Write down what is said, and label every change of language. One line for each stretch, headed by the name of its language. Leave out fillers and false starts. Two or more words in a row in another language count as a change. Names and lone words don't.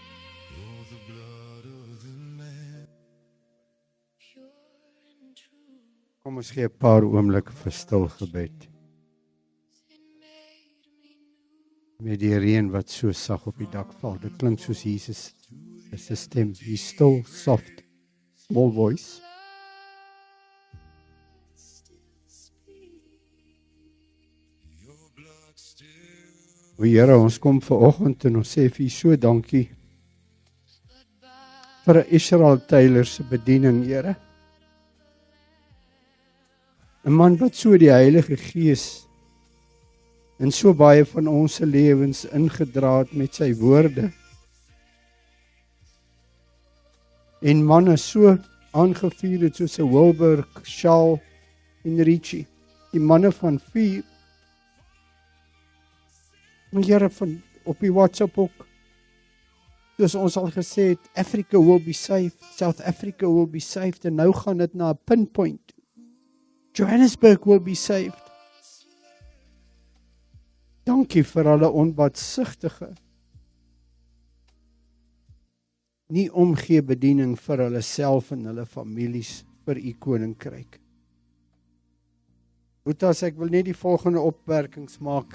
Afrikaans: Kom ons gee 'n paar oomblikke vir stil gebed. Met die reën wat so sag op die dak val, dit klink soos Jesus se stem.
English: He's still soft, small voice.
Afrikaans: O Here, ons kom vanoggend en ons sê vir U so dankie vir Israel Taylor se bediening, Here. 'n man wat so die Heilige Gees in so baie van ons se lewens ingedra het met sy woorde. En manne so aangevuur het soos 'n Wilbur, Shaw en Richie, die manne van 4. Maar Here, van op die WhatsApp ook, soos ons al gesê het,
English: Africa will be saved, South Africa will be saved,
Afrikaans: en nou gaan dit na 'n pinpoint.
English: Johannesburg will be saved.
Afrikaans: Dankie vir hulle onbaatsigtige, nie omgee bediening vir hulle self en hulle families vir U koninkryk. Boetas, ek wil net die volgende opmerkings maak.